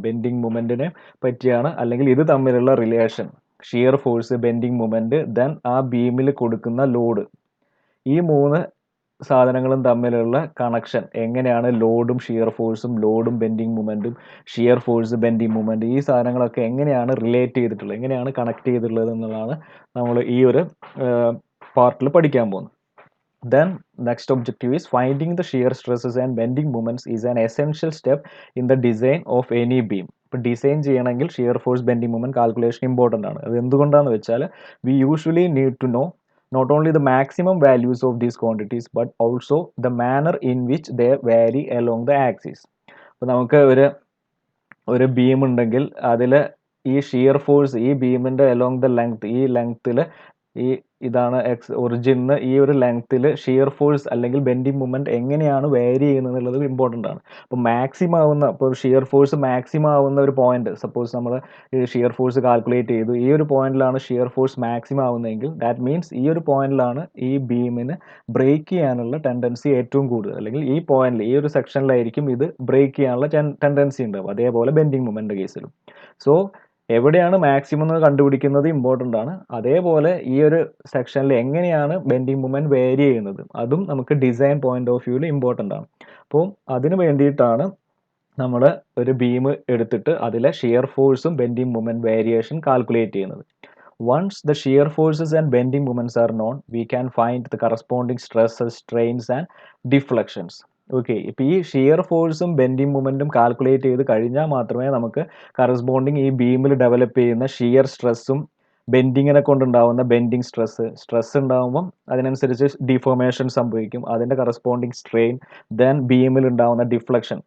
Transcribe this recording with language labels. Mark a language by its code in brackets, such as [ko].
[ml] Bending മൊമെന്റിനെ പറ്റിയാണ്, അല്ലെങ്കിൽ ഇത് തമ്മിലുള്ള relation, shear force, bending moment, then ആ ബീമിൽ കൊടുക്കുന്ന ലോഡ്, ഈ മൂന്ന് സാധനങ്ങളും തമ്മിലുള്ള കണക്ഷൻ എങ്ങനെയാണ്, ലോഡും ഷിയർ ഫോഴ്സും, ലോഡും bending momentum, shear force bending moment, ഈ സാധനങ്ങളൊക്കെ എങ്ങനെയാണ് റിലേറ്റ് ചെയ്തിട്ടുള്ളത്, എങ്ങനെയാണ് കണക്ട് ചെയ്തിട്ടുള്ളത് എന്നുള്ളതാണ് നമ്മൾ ഈ ഒരു പാർട്ടിൽ പഠിക്കാൻ പോകുന്നത്. [en] Then next objective is finding the shear stresses and bending moments is an essential step in the design of any beam. [ml] ഇപ്പോൾ ഡിസൈൻ ചെയ്യണമെങ്കിൽ shear force, bending moment calculation important ആണ്. അത് എന്തുകൊണ്ടാണെന്ന് വെച്ചാൽ [en] We usually need to know not only the maximum values of these quantities but also the manner in which they vary along the axis. [ml] അപ്പോൾ നമുക്ക് ഒരു beam ഉണ്ടെങ്കിൽ അതിൽ ഈ ഷിയർ ഫോഴ്സ്, ഈ ബീമിൻ്റെ അലോങ് ദ ലെങ്ത്, ഈ ലെങ്ത്തിൽ, ഈ ഇതാണ് ഒറിജിന്, ഈ ഒരു ലെങ്ത്തിൽ ഷിയർ ഫോഴ്സ് അല്ലെങ്കിൽ ബെൻഡിങ് മൊമെന്റ് എങ്ങനെയാണ് വേരി ചെയ്യുന്നത് എന്നുള്ളത് ഇമ്പോർട്ടൻ്റ് ആണ്. അപ്പോൾ മാക്സിമം ആവുന്ന, ഇപ്പോൾ ഷിയർ ഫോഴ്സ് മാക്സിമം ആവുന്ന ഒരു പോയിന്റ്, സപ്പോസ് നമ്മൾ ഷിയർ ഫോഴ്സ് കാൽക്കുലേറ്റ് ചെയ്തു, ഈ ഒരു പോയിന്റിലാണ് shear force maximum ആവുന്നതെങ്കിൽ [en] that means [ml] ഈ ഒരു പോയിന്റിലാണ് ഈ ബീമിന് ബ്രേക്ക് ചെയ്യാനുള്ള ടെൻഡൻസി ഏറ്റവും കൂടുതൽ, അല്ലെങ്കിൽ ഈ പോയിന്റിൽ, ഈ ഒരു സെക്ഷനിലായിരിക്കും ഇത് ബ്രേക്ക് ചെയ്യാനുള്ള ടെൻഡൻസി ഉണ്ടാവും. അതേപോലെ ബെൻഡിങ് മൊമെന്റ് കേസിലും. സോ എവിടെയാണ് മാക്സിമം എന്ന് കണ്ടുപിടിക്കുന്നത് ഇമ്പോർട്ടൻ്റ് ആണ്. അതേപോലെ ഈ ഒരു സെക്ഷനിൽ എങ്ങനെയാണ് ബെൻഡിങ് മൊമെന്റ് വേരി ചെയ്യുന്നത് അതും നമുക്ക് ഡിസൈൻ പോയിന്റ് ഓഫ് വ്യൂവിൽ ഇമ്പോർട്ടൻ്റ് ആണ്. അപ്പോൾ അതിന് വേണ്ടിയിട്ടാണ് നമ്മൾ ഒരു ബീം എടുത്തിട്ട് അതിലെ ഷിയർ ഫോഴ്സും ബെൻഡിങ് മൊമെന്റ് വേരിയേഷൻ കാൽക്കുലേറ്റ് ചെയ്യുന്നത്. [en] Once the shear forces and bending moments are known, we can find the corresponding stresses, strains and deflections. [ml] Okay, ഇപ്പോൾ ഈ ഷിയർ ഫോഴ്സും ബെൻഡിങ് മൊമെന്റും കാൽക്കുലേറ്റ് ചെയ്ത് കഴിഞ്ഞാൽ മാത്രമേ നമുക്ക് കറസ്പോണ്ടിങ് ഈ ബീമിൽ ഡെവലപ്പ് ചെയ്യുന്ന ഷിയർ സ്ട്രെസ്സും ബെൻഡിങ്ങിനെ കൊണ്ടുണ്ടാവുന്ന ബെൻഡിങ് സ്ട്രെസ് ഉണ്ടാകുമ്പം അതിനനുസരിച്ച് ഡിഫോർമേഷൻ സംഭവിക്കും, അതിൻ്റെ കറസ്പോണ്ടിങ് സ്ട്രെയിൻ, ദെൻ ബീമിൽ ഉണ്ടാവുന്ന ഡിഫ്ലക്ഷൻ.